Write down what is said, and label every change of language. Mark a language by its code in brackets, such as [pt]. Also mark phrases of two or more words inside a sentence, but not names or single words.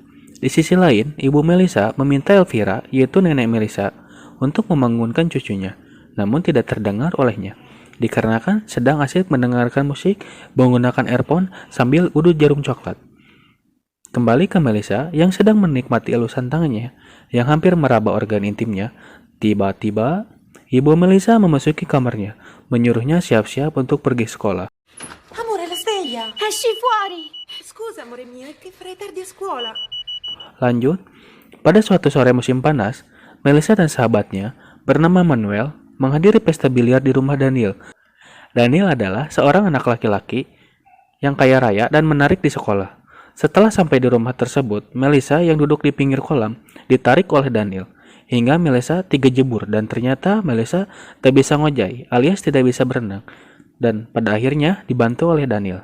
[id] Di sisi lain, ibu Melissa meminta Elvira, yaitu nenek Melissa, untuk membangunkan cucunya, namun tidak terdengar olehnya, dikarenakan sedang asik mendengarkan musik menggunakan earphone sambil udut jarum coklat. Kembali ke Melissa yang sedang menikmati elusan tangannya yang hampir meraba organ intimnya. Tiba-tiba, ibu Melissa memasuki kamarnya, menyuruhnya siap-siap untuk pergi sekolah. [it] Amore, la sveglia! Esci fuori! Scusa, amore mio, è che farei tardi a scuola. [id] Lanjut, pada suatu sore musim panas, Melissa dan sahabatnya bernama Manuel menghadiri pesta biliar di rumah Daniel. Daniel adalah seorang anak laki-laki yang kaya raya dan menarik di sekolah. Setelah sampai di rumah tersebut, Melissa yang duduk di pinggir kolam ditarik oleh Daniel, hingga Melissa jebur dan ternyata Melissa tak bisa ngojai alias tidak bisa berenang, dan pada akhirnya dibantu oleh Daniel.